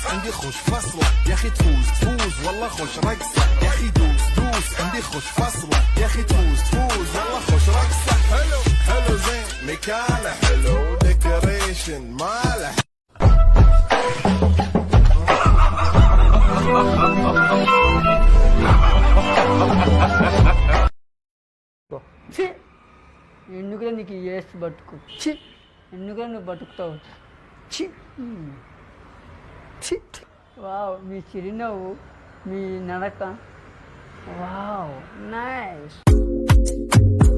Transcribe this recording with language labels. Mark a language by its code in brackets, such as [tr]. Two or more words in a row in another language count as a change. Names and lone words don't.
[ar] عندي خوش فصلة يا اخي تفوز تفوز والله خوش رقصة يا اخي دوس دوس عندي خوش فصلة يا اخي تفوز تفوز والله خوش رقصة حلو حلو زين مكانه حلو ديكوريشن ماله [te] ఛీ ఎందుకురా నీకు ఏసు బతుకు ఛీ ఎందుకురా నువ్వు బతుకుతావు ఛీ ఛీ వావ్ మీ చిరునవ్వు మీ నడక [en] wow nice